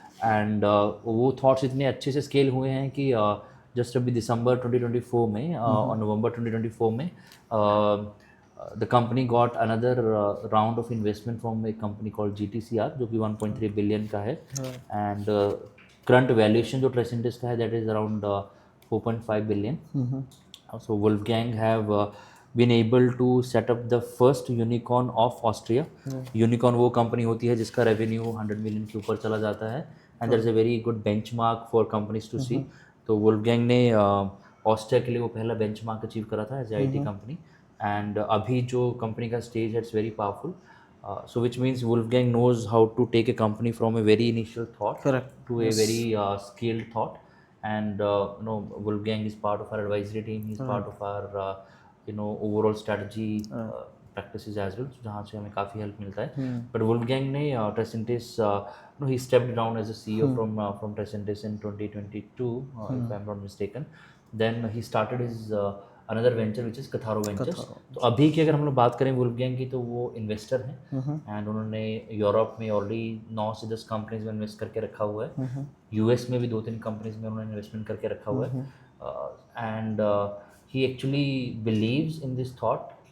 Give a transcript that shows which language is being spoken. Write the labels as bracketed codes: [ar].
[en] And वो thoughts इतने अच्छे से scale हुए हैं कि just अभी दिसंबर 2024 में और नवंबर 2024 में the company got another round of investment from a company called GTCR, [hi] जो कि 1.3 billion का है, [en] and current valuation जो Tresentis का है that is around 4.5 billion. So Wolfgang have been able to set up the first unicorn of Austria. [hi] Unicorn वो company होती है जिसका रेवेन्यू 100 मिलियन के ऊपर चला जाता है, [en] And there is a very good benchmark for companies to see. [hi] तो वुल्फगैंग ने ऑस्ट्रिया के लिए वो पहला बेंचमार्क अचीव करा था as a IT company, and अभी जो कंपनी का स्टेज है [en] It's very powerful. So which means Wolfgang knows how to take a company from a very initial thought to a very scaled thought. And Wolfgang is part of our advisory team. He's part of our overall strategy practices as well, [hi] जहाँ से हमें काफ़ी help मिलता है। [en] But Wolfgang ने Tresentis, he stepped down as a CEO from Tresentis in 2022, if I'm not mistaken. Then he started his another venture which is Katharo Ventures. [hi] तो अभी की अगर हम लोग बात करें वुल्फगैंग की, तो वो इन्वेस्टर हैं, एंड उन्होंने यूरोप में ऑलरेडी 9 से 10 कंपनीज में इन्वेस्ट करके रखा हुआ है। यूएस में भी 2-3 कंपनीज में उन्होंने इन्वेस्टमेंट करके रखा हुआ है, [en] And he actually believes in this thought.